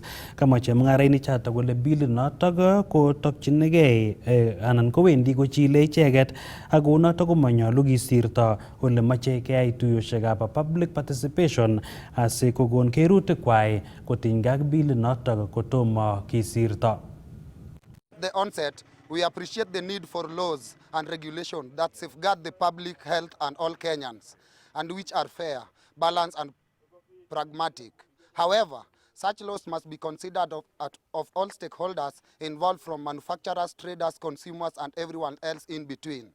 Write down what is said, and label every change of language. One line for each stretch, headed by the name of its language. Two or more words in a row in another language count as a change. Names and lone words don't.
Kalenjin: Kamwa chemung'arainik chotok kole bilit notok kotokchinigei anan kowendi kochile icheket ako notok komanyolu kisirto ole moche keyai tuyoshekab
English: public participation
Kalenjin: asi kokon kerut kwai kotinygei ak bilit notok kotomo kisirto.
English: The onset, we appreciate the need for laws and regulation that safeguard the public health and all Kenyans, and which are fair, balanced, and pragmatic. However, such laws must be considered of all stakeholders involved, from manufacturers, traders, consumers, and everyone else in between.